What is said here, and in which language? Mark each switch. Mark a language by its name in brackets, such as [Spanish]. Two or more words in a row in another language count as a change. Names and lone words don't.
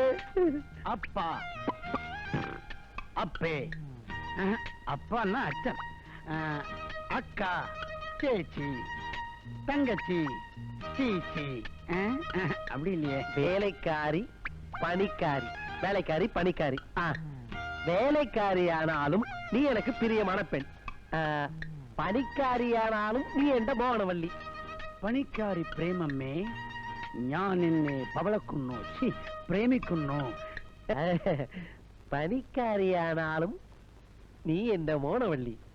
[Tamil] அப்பா, அப்பே, அப்பான்னா அச்சன், அக்கா, சேச்சி, தங்கச்சி, சீச்சி. அப்படி இல்லையே. வேலைக்காரி பணிக்காரி, வேலைக்காரி பணிக்காரி. வேலைக்காரி ஆனாலும் நீ எனக்கு பிரியமான பெண். [Malayalam] പണിക്കാരിയാണാലും നീ എന്റെ മോണവള്ളി. പണിക്കാരി പ്രേമമ്മേ, ഞാൻ നിന്നെ പവളക്കുന്നു, പ്രേമിക്കുന്നു. പണിക്കാരിയാണാലും നീ എന്റെ മോണവള്ളി.